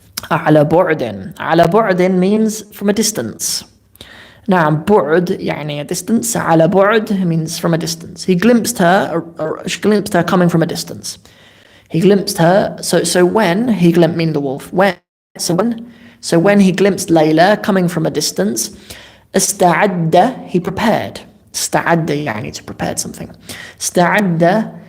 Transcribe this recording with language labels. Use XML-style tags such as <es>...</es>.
<ar>على بعد</ar> <en>means from a distance.</en> <ar>نعم بعد يعني</ar> <en>a distance. على بعد means from a distance. He glimpsed her, or she glimpsed her coming from a distance. He glimpsed her. So when he glimpsed, meaning the wolf. So when he glimpsed Layla coming from a distance, استعد, he prepared.</en> <ar>استعد يعني</ar> <en>to prepare something. استعد</en>